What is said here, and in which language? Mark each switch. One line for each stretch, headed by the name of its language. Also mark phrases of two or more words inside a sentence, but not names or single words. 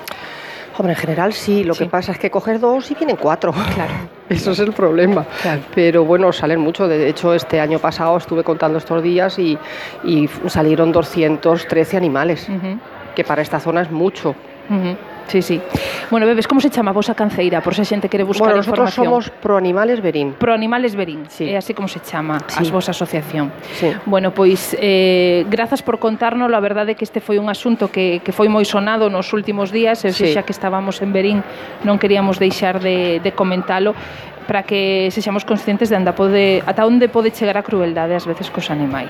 Spanish: Hombre, en general sí, lo que pasa es que coges 2 y vienen 4. Claro. Eso es el problema. Claro. Pero bueno, salen mucho. De hecho, este año pasado estuve contando estos días y salieron 213 animales, que para esta zona es mucho.
Galician: Sí. Bueno, Bebes, como se chama a vosa canceira? Por se a xente quere buscar
Spanish: nosotros
Galician: información.
Spanish: Somos Proanimales Verín. Proanimales Verín, sí.
Galician: É así como se chama a vosa asociación.
Spanish: Sí.
Galician: Bueno, pois, grazas por contárnoslo. A verdade é que este foi un asunto que foi moi sonado nos últimos días, e xa que estábamos en Verín non queríamos deixar de comentalo, para que sexamos conscientes de ata onde pode chegar a crueldade ás veces cos animais.